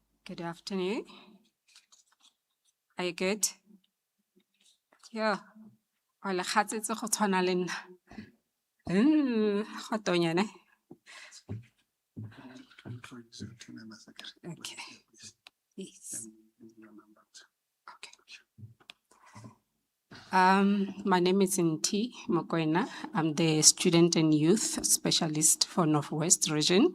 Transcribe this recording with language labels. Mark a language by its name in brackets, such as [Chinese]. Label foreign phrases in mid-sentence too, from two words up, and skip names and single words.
[English] Good afternoon. Are you good? Yeah. [Tswana] Wala khatsetse go tshwana le nna. Go tonya ne? [English] Okay. Yes. My name is Nti Mokoena. I'm the Student and Youth Specialist for Northwest Region.